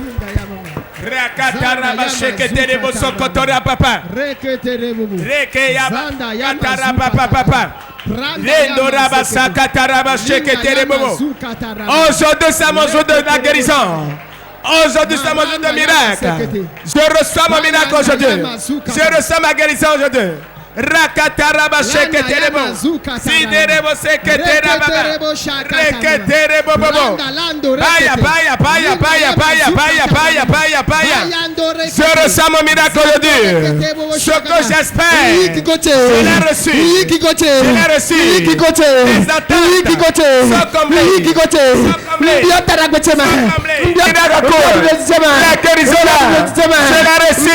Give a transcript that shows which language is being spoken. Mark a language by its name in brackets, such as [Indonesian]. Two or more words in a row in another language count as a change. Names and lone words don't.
[French] Aujourd'hui, c'est mon jour de la guérison. Aujourd'hui, c'est mon jour de miracle. Je reçois mon miracle aujourd'hui. Je reçois ma guérison aujourd'hui. Rakataraba sheketerebo siderebo seketeraba reketerebo bobo baya baya baya baya baya baya baya baya baya. Je ressens mon miracle aujourd'hui. Ce que j'espère, je l'ai reçu. Je l'ai reçu. Les attentes sont comblées. La guérison là, je l'ai reçu.